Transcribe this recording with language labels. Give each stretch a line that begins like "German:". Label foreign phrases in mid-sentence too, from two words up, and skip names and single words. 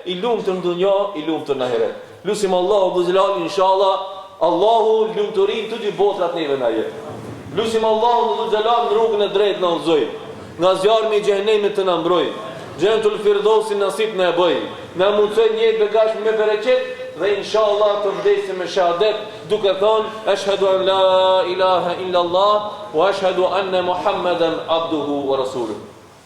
Albanian: I lumtur në dunjë, i lumtur në ahiret. Lusim
Arabic: الله ذو الجلال إن شاء الله,
Albanian: Allahu lumturin të dy botrat neve na jep. Lusim
Arabic: الله ذو الجلال
Albanian: në rrugën e drejtë na udhëzoj. Nga zjarmi i xhehenemit të na mbroj. Xhenetul Firdausi nasip na e bëj. Na mundsoj një jetë begashme me bereqet dhe inshallah të vdesim me shahadet duke thënë
Arabic: أشهد أن لا إله إلا الله و أشهد أن محمدا عبده و رسوله.